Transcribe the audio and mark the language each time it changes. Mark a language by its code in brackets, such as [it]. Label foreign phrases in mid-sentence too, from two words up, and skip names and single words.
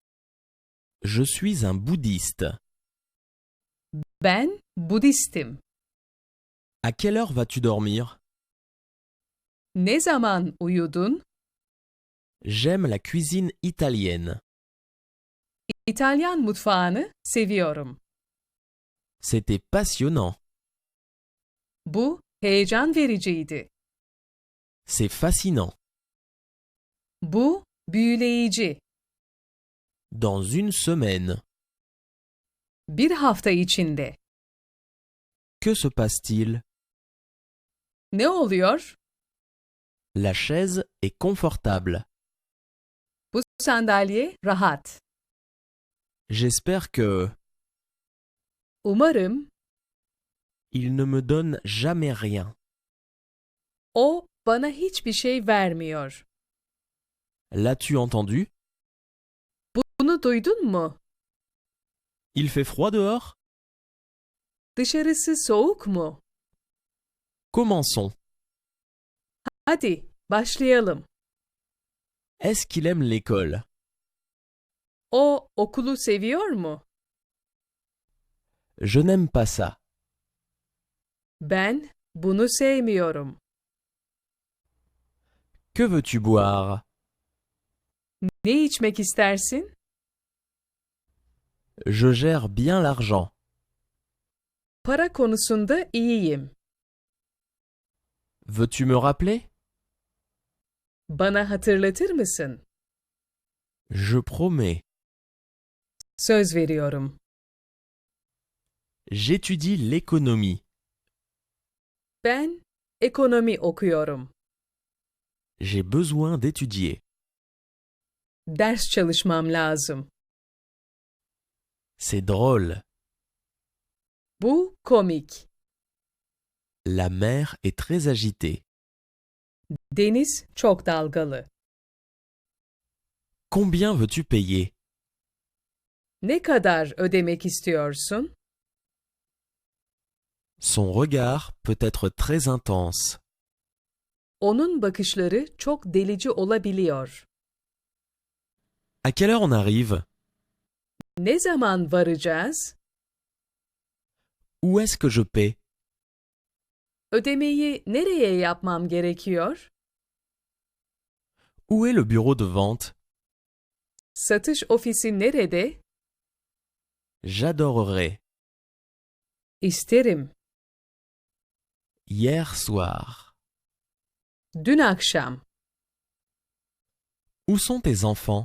[fr] Je suis un bouddhiste. [tr] Ben Budistim. [fr] À quelle heure vas-tu dormir? [tr] Ne zaman uyudun? [fr] J'aime la cuisine italienne. [tr] İtalyan mutfağını seviyorum. [fr] C'était passionnant. [tr] Bu heyecan vericiydi. [fr] C'est fascinant. [tr] Bu büyüleyici. [fr] Dans une semaine. [tr] Bir hafta içinde. [fr] Que se passe-t-il? [tr] Ne oluyor? [fr] La chaise est confortable. [tr] Bu sandalye rahat. [fr] J'espère que... [tr] Umarım [fr] Il ne me donne jamais rien. [tr] o bana hiçbir şey vermiyor. [fr] L'as-tu entendu? [tr] Bunu duydun mu? [fr] Il fait froid dehors? [tr] Dışarısı soğuk mu? [fr] Commençons. [tr] Hadi başlayalım. [fr] Est-ce qu'il aime l'école? [tr] O okulu seviyor mu? [fr] Je n'aime pas ça. [tr] Ben bunu sevmiyorum. [fr] Que veux-tu boire? [tr] Ne içmek istersin? [fr] Je gère bien l'argent. [tr] Para konusunda iyiyim. [fr] Veux-tu me rappeler? [tr] Bana hatırlatır mısın? [fr] Je promets. [tr] Söz veriyorum. [fr] J'étudie l'économie. [tr] Ben ekonomi okuyorum. [fr] J'ai besoin d'étudier. [tr] Ders çalışmam lazım. [fr] C'est drôle. [tr] Bu komik. [fr] La mer est très agitée. [tr] Deniz çok dalgalı. [fr] Combien veux-tu payer? [tr] Ne kadar ödemek istiyorsun? [fr] Son regard peut être très intense. [tr] Onun bakışları çok delici olabiliyor. [fr] À quelle heure on arrive? [tr] Ne zaman varacağız? [fr] Où est-ce que je paie? [tr] Ödemeyi nereye yapmam gerekiyor? [fr] Où est le bureau de vente? [tr] Satış ofisi nerede? [fr] J'adorerais. [tr] İsterim. [fr] Hier soir. [tr] Dün akşam. [fr] Où sont tes enfants?